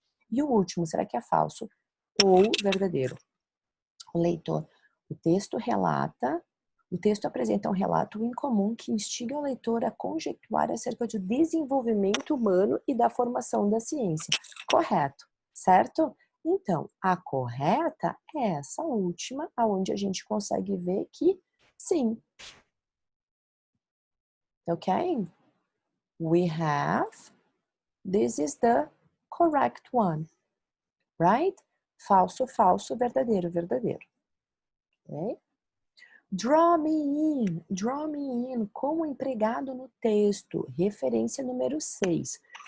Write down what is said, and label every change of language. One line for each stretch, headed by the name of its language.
Portuguese: E o último, será que é falso ou verdadeiro? O leitor, o texto apresenta um relato incomum que instiga o leitor a conjecturar acerca do desenvolvimento humano e da formação da ciência. Correto, certo? Então, a correta é essa última, aonde a gente consegue ver que sim. Ok?
English: We have, this is the correct one. Right?
Portuguese: Falso, falso, verdadeiro, verdadeiro. Ok?
English: Draw me in,
Portuguese: como empregado no texto, referência número 6.